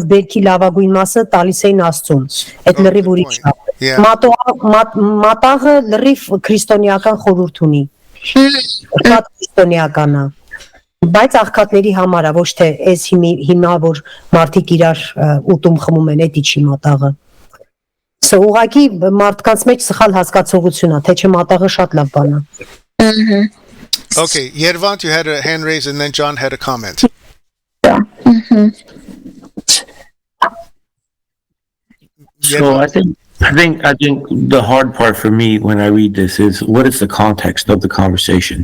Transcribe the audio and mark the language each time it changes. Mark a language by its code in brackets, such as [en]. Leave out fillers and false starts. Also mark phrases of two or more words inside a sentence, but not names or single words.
[hy] բերքի լավագույն մասը տալիս էին աստծուն այդ լրիվ ուրիշ է մատաղը լրիվ քրիստոնեական խորհուրդ ունի շատ քրիստոնեական է բայց աղքատների համար է ոչ թե այս հիմա որ մարդիկ իրար ուտում խմում են էդի չի մատաղը ուղղակի մարդկանց մեջ սխալ հասկացողություն է թե չէ մատաղը շատ լավ բան է [en] Okay, Yervant, you had a hand raised and then John had a comment. So I think I think the hard part for me when I read this is what is the context of the conversation?